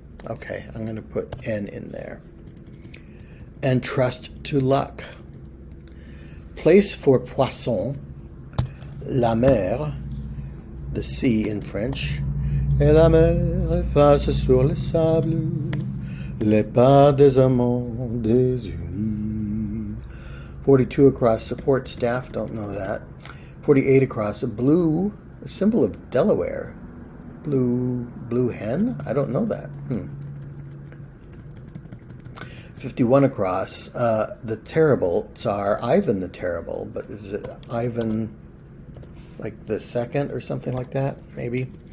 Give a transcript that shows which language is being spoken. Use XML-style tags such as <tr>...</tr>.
<en>Okay, I'm going to put N in there. And trust to luck. Place for poisson,</en> <fr>la mer,</fr> <en>the sea in French.</en> <fr>Et la mer efface sur le sable les pas des amants désunis.</fr> <en>42 across, support staff, don't know that. 48 across, a blue, a symbol of Delaware. Blue hen? I don't know that. 51 across, the terrible Tsar, Ivan the Terrible, but is it Ivan like the second or something like that, maybe?</en>